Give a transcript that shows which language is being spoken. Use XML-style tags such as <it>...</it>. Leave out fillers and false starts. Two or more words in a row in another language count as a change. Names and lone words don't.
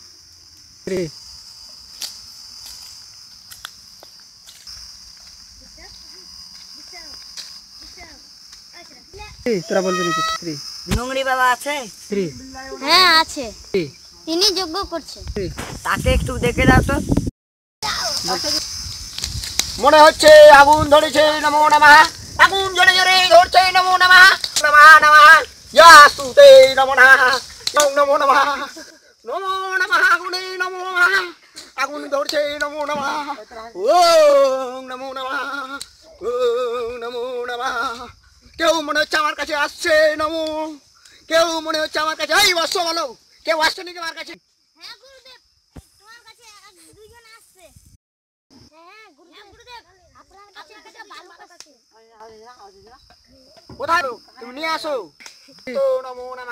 <bn>তোরা বলবি নাকি? নোংরি বাবা আছে? হ্যাঁ আছে, তিনি যজ্ঞ করছে। তাকে একটু দেখে দাও তো। মনে হচ্ছে আগুন ধরেছে।</bn> <sa>নমো নমঃ।</sa> <bn>আগুন জোরে জোরে ধরছে।</bn> <sa>নমো নমঃ নমঃ নমঃ। ইয়াস্তুতে নমো নমঃ। নমো নমঃ নমো নমঃ।</sa> <bn>আগুনে</bn> <sa>নমো নমঃ।</sa> <bn>আগুন ধরছে।</bn> <sa>নমো নমঃ। ওম নমো নমঃ। ওম নমো নমঃ।</sa> <bn>কেউ মনে হচ্ছে আমার কাছে আসছে। নমো। কেউ মনে হচ্ছে আমার কাছে। এই বসো বলো, কেউ আসছে নাকি আমার কাছে? হ্যাঁ গুরুদেব, তোমার কাছে দুইজন আসছে। হ্যাঁ গুরুদেব, আপনার কাছে একটা বালক আছে। কোথায় তুমি নিয়ে আসো তো।</bn> <sa>নমো নমঃ।</sa>